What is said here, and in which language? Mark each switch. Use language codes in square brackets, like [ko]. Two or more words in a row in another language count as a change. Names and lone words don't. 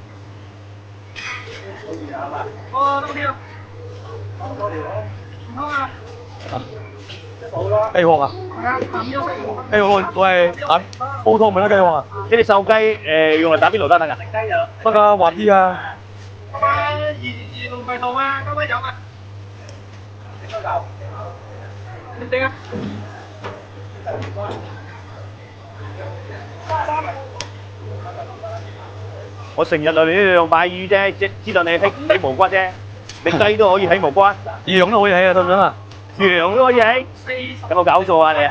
[yue] 哦，都跳。唔通啊？雞殼啊？ 我係打煲湯咪得雞喎，呢啲瘦雞用嚟打邊爐得㗎？得㗎滑啲啊！龍葵糖啊， [vi] có mấy giọng à? Linh Tiên á. [yue] 我成日嚟呢度買魚啫，知道你起無骨啫，你雞都可以起無骨，羊都可以起啊，得唔得啊？羊都可以起，有冇搞錯啊你啊？